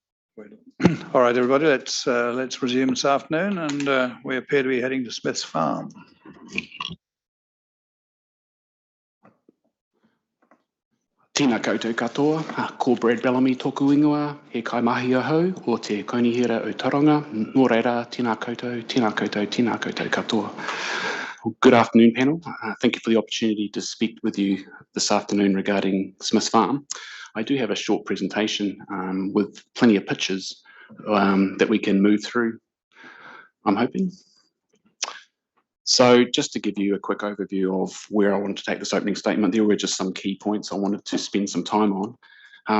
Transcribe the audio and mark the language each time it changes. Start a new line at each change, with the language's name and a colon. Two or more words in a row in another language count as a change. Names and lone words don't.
English: All right, everybody, let's resume this afternoon, and we appear to be heading to Smith's Farm.
Māori: Tēnā koutou katoa, ko Brad Bellamy tōku ingoa, he kaimahi ahau o te kaunihira o Tauranga. Nō reira, tēnā koutou, tēnā koutou, tēnā koutou katoa.
English: Good afternoon, panel. Thank you for the opportunity to speak with you this afternoon regarding Smith's Farm. I do have a short presentation with plenty of pictures that we can move through, I'm hoping. So just to give you a quick overview of where I wanted to take this opening statement, there were just some key points I wanted to spend some time on.